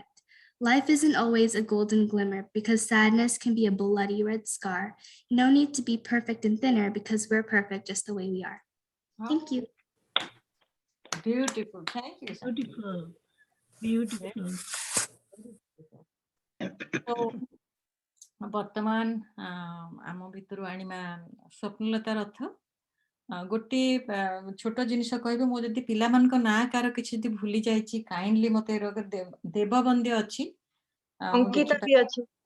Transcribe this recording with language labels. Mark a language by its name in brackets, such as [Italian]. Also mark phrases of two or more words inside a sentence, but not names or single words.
[English] Life isn't always a golden glimmer because sadness can be a bloody red scar. No need to be perfect and thinner because we're perfect just the way we are. Thank you. Beautiful. Thank you. Beautiful. Beautiful. So, [Odia] ବର୍ତ୍ତମାନ ଆମ ଭିତରୁ ଆଣିବା ସ୍ୱପ୍ନଲତା ରଥ ଗୋଟେ ଛୋଟ ଜିନିଷ କହିବେ ମୁଁ ଯଦି ପିଲାମାନଙ୍କ ନାଁ କାହାର କିଛି ଯଦି ଭୁଲି ଯାଇଛି କାଇଣ୍ଡଲି ମତେ ଦେବବନ୍ଦ୍ୟ ଅଛି ଅଙ୍କିତା ବି ଅଛି